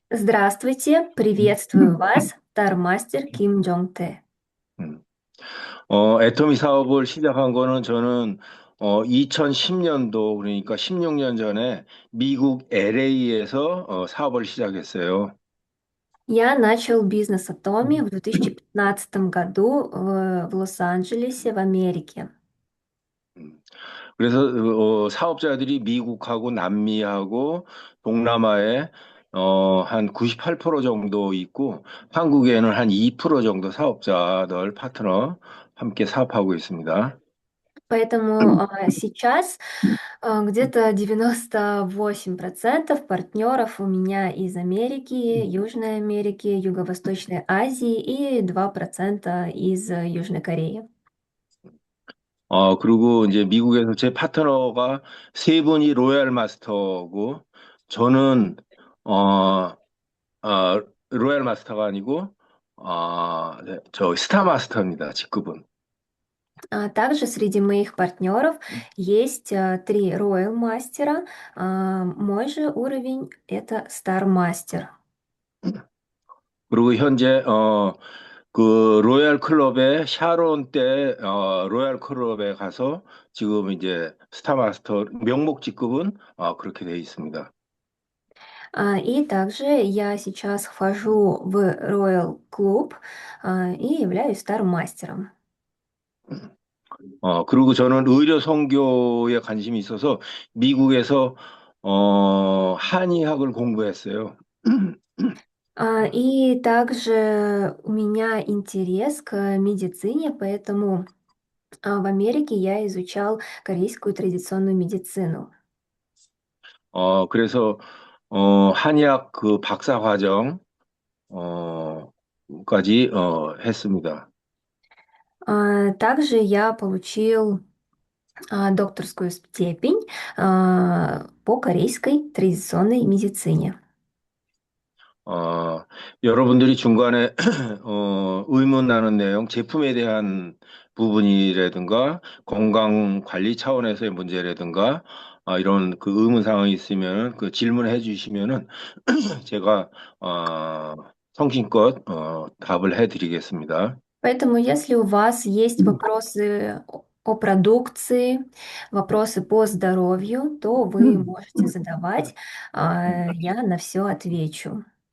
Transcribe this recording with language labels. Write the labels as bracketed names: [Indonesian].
[Russian] Здравствуйте, приветствую вас, Стармастер Ким Джонг Тэ. 음. [Korean] 애터미 사업을 시작한 거는 저는 2010년도 그러니까 16년 전에 미국 LA에서 사업을 시작했어요. [Russian] Я начал бизнес Атоми в 2015 году в Лос-Анджелесе, в Америке. [Korean] 음, 그래서 사업자들이 미국하고 남미하고 동남아에 한 98% 정도 있고 한국에는 한 2% 정도 사업자들 파트너 함께 사업하고 있습니다. [Russian] Поэтому сейчас где-то 98% партнеров у меня из Америки, Южной Америки, Юго-Восточной Азии и 2% из Южной Кореи. [Korean] 그리고 이제 미국에서 제 파트너가 세 분이 로얄 마스터고, 저는, 어, 로얄 마스터가 아니고, 네, 저 스타 마스터입니다, 직급은. [Russian] Также среди моих партнеров есть три Royal мастера. Мой же уровень это Star мастер. [Korean] 그리고 현재 그 로얄 클럽에 샤론 때 로얄 클럽에 가서 지금 이제 스타마스터 명목 직급은 그렇게 돼 있습니다. [Russian] И также я сейчас вхожу в Royal клуб и являюсь Star мастером. [Korean] 그리고 저는 의료 선교에 관심이 있어서 미국에서 한의학을 공부했어요. [Russian] И также у меня интерес к медицине, поэтому в Америке я изучал корейскую традиционную медицину. [Korean] 그래서 한의학 그 박사 과정 어, 까지 했습니다. [Russian] Также я получил докторскую степень по корейской традиционной медицине. [Korean] 여러분들이 중간에 의문 나는 내용, 제품에 대한 부분이라든가 건강 관리 차원에서의 문제라든가 이런 그 의문 사항이 있으면 그 질문해 주시면은 제가 성심껏 답을 해 드리겠습니다. [Russian] Поэтому, если у вас есть вопросы о продукции, вопросы по здоровью, то вы можете задавать, я на все отвечу.